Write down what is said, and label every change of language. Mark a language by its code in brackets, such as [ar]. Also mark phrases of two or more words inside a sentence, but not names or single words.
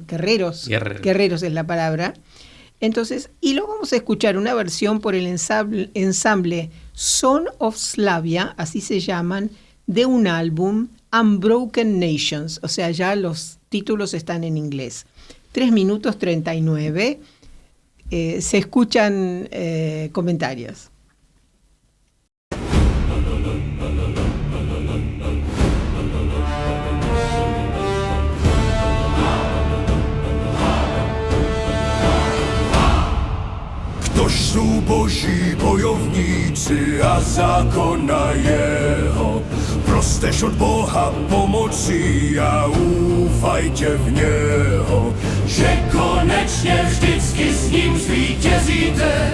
[es] Guerreros es la palabra. Entonces, y lo vamos a escuchar una versión por el ensamble Son of Slavia, así se llaman, de un álbum Unbroken Nations, o sea, ya los títulos están en inglés. 3 minutos 39, se escuchan comentarios. [cs] Ktož sú Boží bojovníci a zákona jeho, prostež od Boha pomocí a úfajte v něho, že konečně vždycky s ním zvítězíte.